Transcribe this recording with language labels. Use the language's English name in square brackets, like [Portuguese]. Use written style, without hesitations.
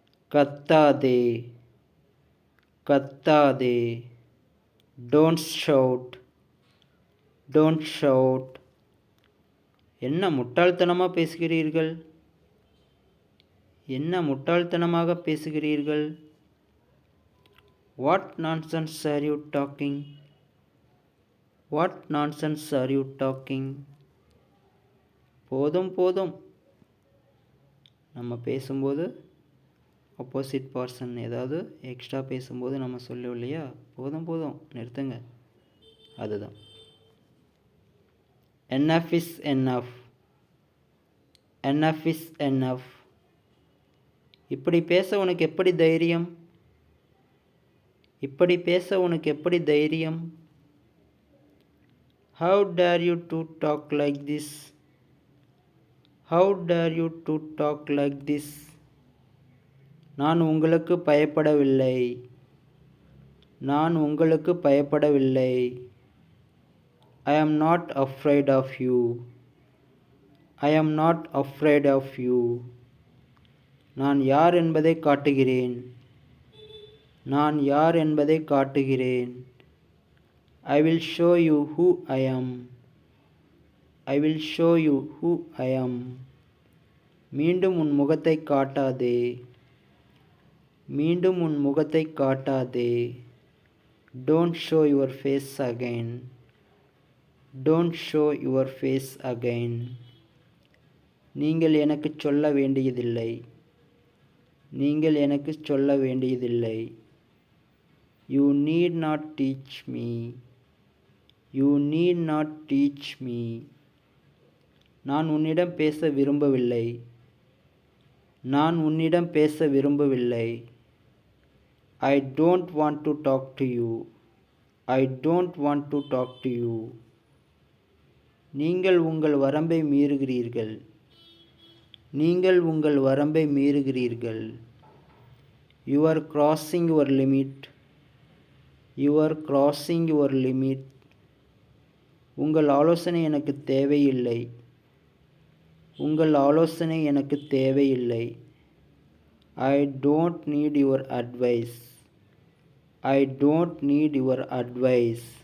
[Tamil] கத்தாதே, கத்தாதே. [English] Don't shout, don't shout. [Tamil] என்ன முட்டாள்தனமாக பேசுகிறீர்கள், என்ன முட்டாள்தனமாக பேசுகிறீர்கள்? [English] What nonsense are you talking, what nonsense are you talking? [Tamil] போதும் போதும். நம்ம பேசும்போது ஆப்போசிட் பர்சன் ஏதாவது எக்ஸ்ட்ரா பேசும்போது நம்ம சொல்லுவோம் இல்லையா, போதும் போதும் நிறுத்துங்க, அதுதான். [English] enough is enough, enough is enough. [Tamil] இப்படி பேச உனக்கு எப்படி தைரியம், இப்படி பேச உனக்கு எப்படி தைரியம்? [English] How dare you to talk like this, how dare you to talk like this. [Tamil] நான் உங்களுக்கு பயப்படவில்லை, நான் உங்களுக்கு பயப்படவில்லை. [English] I am not afraid of you, I am not afraid of you. [Tamil] நான் யார் என்பதை காட்டுகிறேன், நான் யார் என்பதை காட்டுகிறேன். [English] I will show you who I am, I will show you who I am. [Tamil] மீண்டும் உன் முகத்தை காட்டாதே, மீண்டும் உன் முகத்தை காட்டாதே. [English] Don't show your face again, don't show your face again. [Tamil] நீங்கள் எனக்கு சொல்ல வேண்டியதில்லை, நீங்கள் எனக்கு சொல்ல வேண்டியதில்லை. [English] You need not teach me, you need not teach me. [Tamil] நான் உன்னிடம் பேச விரும்பவில்லை, நான் உன்னிடம் பேச விரும்பவில்லை. [English] I don't want to talk to you, I don't want to talk to you. [Tamil] நீங்கள் உங்கள் வரம்பை மீறுகிறீர்கள், நீங்கள் உங்கள் வரம்பை மீறுகிறீர்கள். [English] You are crossing your limit, you are crossing your limit. [Tamil] உங்கள் ஆலோசனை எனக்கு தேவையில்லை. உங்கள் ஆலோசனை எனக்கு தேவையில்லை. [English] I don't need your advice. I don't need your advice.